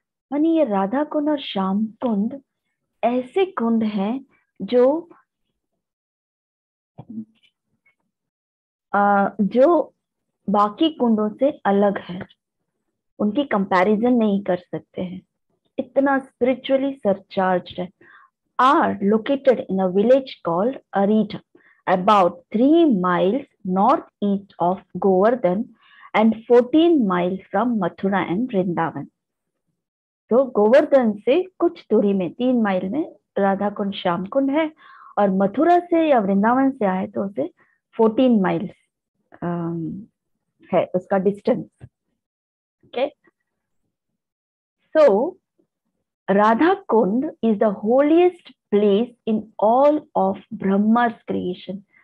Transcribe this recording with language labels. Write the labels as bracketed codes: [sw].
[hi] यानी ये राधा कुंड और श्याम कुंड ऐसे कुंड हैं जो जो बाकी कुंडों से अलग है, उनकी कंपैरिजन नहीं कर सकते हैं, इतना स्पिरिचुअली सरचार्ज्ड है। [en] Are located in a village called Aritha, about 3 miles northeast of Govardhan and 14 miles from Mathura and Vrindavan. [hi] तो गोवर्धन से कुछ दूरी में 3 माइल में राधा कुंड श्याम कुंड है, और मथुरा से या वृंदावन से आए तो उसे 14 माइल्स है उसका distance. [en] Okay, so Radha Kund is the holiest place in all of Brahma's creation.